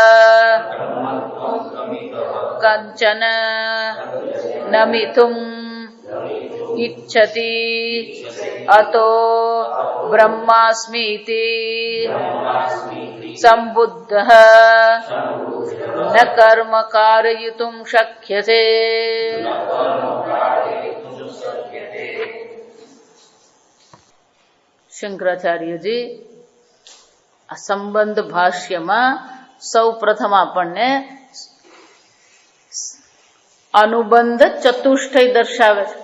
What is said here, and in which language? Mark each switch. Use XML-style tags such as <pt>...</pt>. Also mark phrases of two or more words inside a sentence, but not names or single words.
<sa>कंचन नमितुम् इच्छति अतो ब्रह्मास्मीति संबुद्धः न कर्म कारयितुं शक्यते।</sa> <gu>શંકરાચાર્યજી આ સંબંધ ભાષ્યમાં સૌ પ્રથમ આપણને અનુબંધ ચતુષ્ટય દર્શાવે છે.</gu>